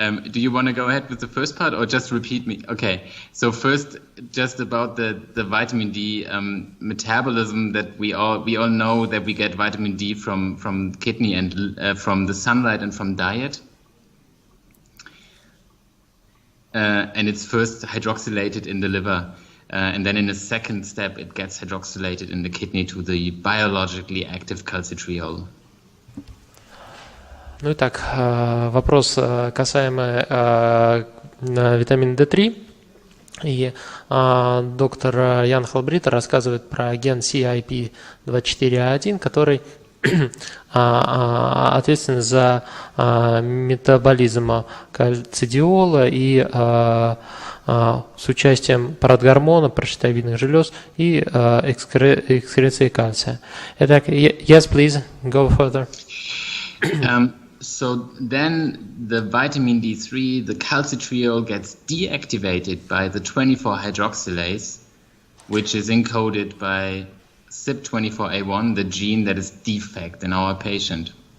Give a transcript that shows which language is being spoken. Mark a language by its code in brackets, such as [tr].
[en] Do you want to go ahead with the first part or just repeat me? Okay. So first, just about the vitamin D metabolism, that we all know that we get vitamin D from kidney and from the sunlight and from diet. And it's first hydroxylated in the liver. And then in a second step, it gets hydroxylated in the kidney to the biologically active calcitriol. [ru] Ну и так, вопрос касаемо витамина D3. И доктор Ян Хальбриттер рассказывает про ген CIP24A1, который ответственен за метаболизм кальцидиола и с участием парагормона, прощитовидных желез и экскреции кальция. Итак, [en] yes, please, go further. So then the vitamin D3, the calcitriol, gets deactivated by the 24-hydroxylase, which is encoded by CYP24A1, the gene that is defect in our patient.